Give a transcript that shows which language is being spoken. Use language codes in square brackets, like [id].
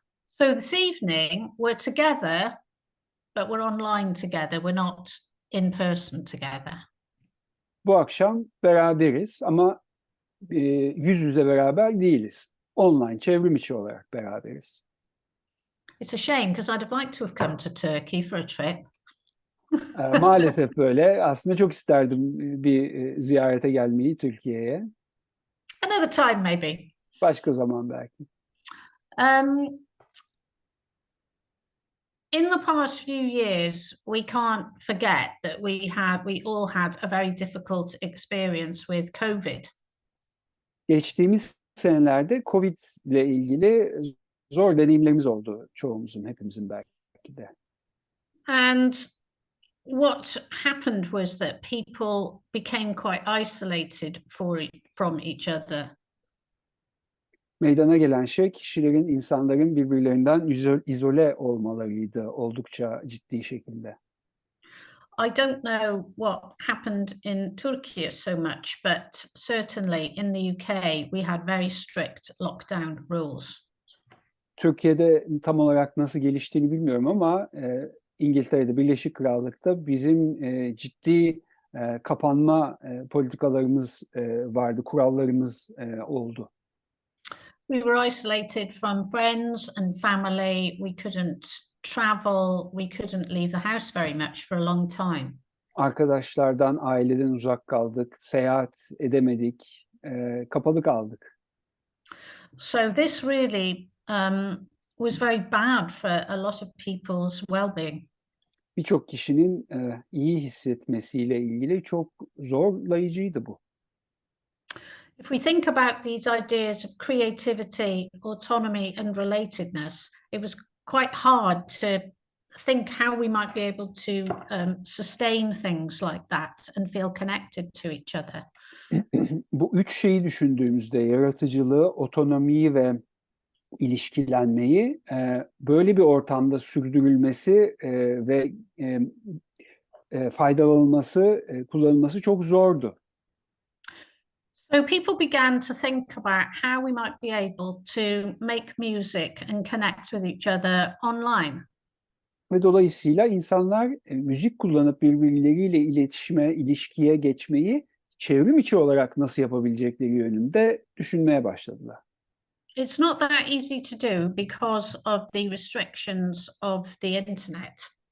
[en] So this evening we're together, but we're online together. We're not in person together. [tr] Bu akşam beraberiz ama yüz yüze beraber değiliz. Online, çevrim içi olarak beraberiz. [en] It's a shame because I'd have liked to have come to Turkey for a trip. [tr] Maalesef böyle. Aslında çok isterdim bir ziyarete gelmeyi Türkiye'ye. [en] Another time maybe. [tr] Başka zaman belki. [en] In the past few years, we can't forget that we all had a very difficult experience with COVID. [tr] Geçtiğimiz senelerde Covid ile ilgili zor deneyimlerimiz oldu çoğumuzun, hepimizin belki de. [en] And what happened was that people became quite isolated from each other. [tr] Meydana gelen şey insanların birbirlerinden izole olmalarıydı oldukça ciddi şekilde. [en] I don't know what happened in Turkey so much, but certainly in the UK we had very strict lockdown rules. [tr] Türkiye'de tam olarak nasıl geliştiğini bilmiyorum ama İngiltere'de, Birleşik Krallık'ta bizim ciddi kapanma politikalarımız vardı, kurallarımız oldu. [en] We were isolated from friends and family. We couldn't travel. We couldn't leave the house very much for a long time. [tr] Arkadaşlardan, aileden uzak kaldık, seyahat edemedik, kapalı kaldık. [en] So this really was very bad for a lot of people's well-being. [tr] Birçok kişinin iyi hissetmesiyle ilgili çok zorlayıcıydı bu. [en] If we think about these ideas of creativity, autonomy, and relatedness, it was quite hard to think how we might be able to sustain things like that and feel connected to each other. [tr] Bu üç şeyi düşündüğümüzde yaratıcılığı, otonomiyi ve ilişkilenmeyi böyle bir ortamda sürdürülmesi ve faydalanılması, kullanılması çok zordu. [en] So people began to think about how we might be able to make music and connect with each other online. [tr] Ve dolayısıyla insanlar müzik kullanıp birbirleriyle iletişime, ilişkiye geçmeyi çevrim içi olarak nasıl yapabilecekleri yönünde düşünmeye başladılar. [en] It's not that easy to do because of the restrictions of the internet.